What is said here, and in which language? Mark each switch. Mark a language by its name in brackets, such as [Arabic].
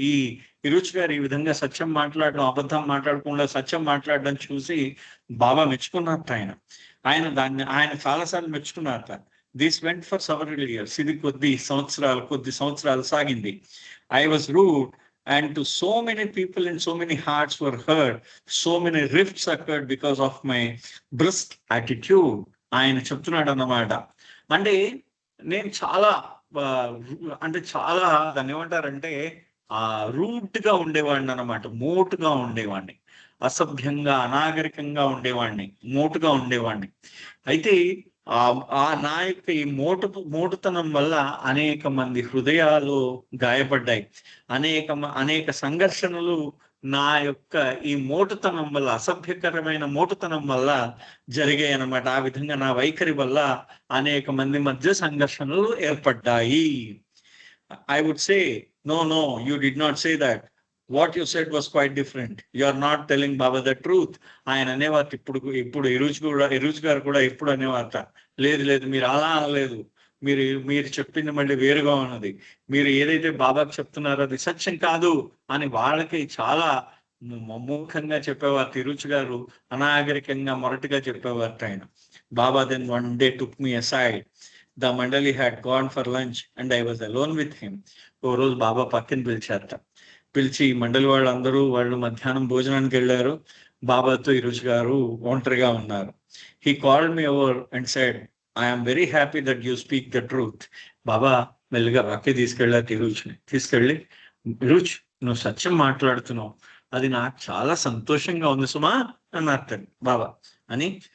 [Telugu] ఈ విరుచి గారు ఈ విధంగా సత్యం మాట్లాడడం, అబద్ధం మాట్లాడకుండా సత్యం మాట్లాడడం చూసి బాబా మెచ్చుకున్నారట ఆయన చాలాసార్లు మెచ్చుకున్నారట. [English] This went for several years. [Telugu] ఇది కొద్ది సంవత్సరాలు సాగింది. [English] I was rude and to so many people and so many hearts were hurt. So many rifts occurred because of my brisk attitude. [Telugu] ఆయన చెప్తున్నాడు అన్నమాట. అంటే నేను చాలా అంటే చాలా దాన్ని ఏమంటారంటే రూట్ గా ఉండేవాడిని అనమాట, మోటుగా ఉండేవాడిని, అసభ్యంగా అనాగరికంగా ఉండేవాడిని, మోటుగా ఉండేవాడిని. అయితే నా యొక్క ఈ మోటుతనం వల్ల అనేక మంది హృదయాలు గాయపడ్డాయి, అనేక సంఘర్షణలు నా యొక్క ఈ మోటుతనం వల్ల, అసభ్యకరమైన మోటుతనం వల్ల జరిగాయి అన్నమాట. ఆ విధంగా నా వైఖరి వల్ల అనేక మంది మధ్య సంఘర్షణలు ఏర్పడ్డాయి. [English] I would say, no, you did not say that. What you said was quite different. You are not telling Baba the truth. [Telugu] ఆయన అనేవారు ఇప్పుడు ఇరుచు గారు కూడా ఎప్పుడు అనేవారట, లేదు మీరు అలా అనలేదు, మీరు చెప్పింది మళ్ళీ వేరుగా ఉన్నది, మీరు ఏదైతే బాబాకి చెప్తున్నారో అది సత్యం కాదు అని వాళ్ళకి చాలా మమ్మూఖంగా చెప్పేవారు. తిరుచు గారు అనాగరికంగా మొరటిగా చెప్పేవారట ఆయన. [English] Baba then one day took me aside. The Mandali had gone for lunch and I was alone with him. [Telugu] ఓ రోజు బాబా పక్కన పిలిచి మండలి వాళ్ళు మధ్యాహ్నం భోజనానికి వెళ్ళారు, బాబాతో ఇరుచు గారు ఒంటరిగా ఉన్నారు. [English] He called me over and said, I am very happy that you speak the truth. [Telugu] బాబా మెల్లిగా పక్కకి తీసుకెళ్ళి ఇరుచ్, నువ్వు సత్యం మాట్లాడుతున్నావు, అది నాకు చాలా సంతోషంగా ఉంది సుమా అన్నారు బాబా అని.